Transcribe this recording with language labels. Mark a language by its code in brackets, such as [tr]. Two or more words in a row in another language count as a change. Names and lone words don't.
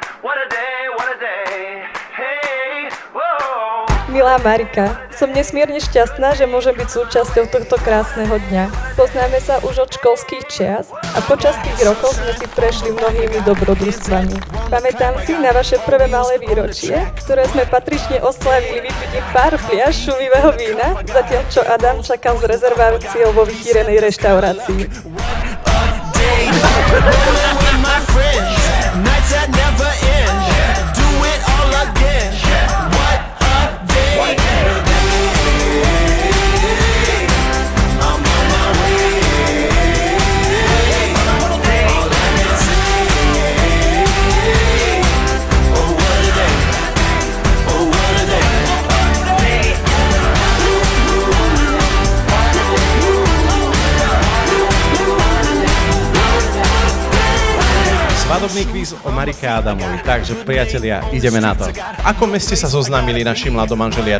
[en] What a day, hey, whoa. [sk] Milá Marika, som nesmierne šťastná, že môžem byť súčasťou tohto krásneho dňa. Poznáme sa už od školských čias a počas tých rokov sme si prešli mnohými dobrodružstvami. Pamätám si na vaše prvé malé výročie, ktoré sme patrične oslavili vypitím pár fliaš šumivého vína, zatiaľ čo Adam čakal s rezerváciou vo vychýrenej reštaurácii. [en] Rolling with my friends, nights that never end. Do it all again. What a day! I'm on my way. All I can say, oh what a day! Oh what a day! [sk] Svadobný kvíz o Marike a Adamovi. Takže, priatelia, ideme na to. V akom meste sa zoznámili naši mladomanželia?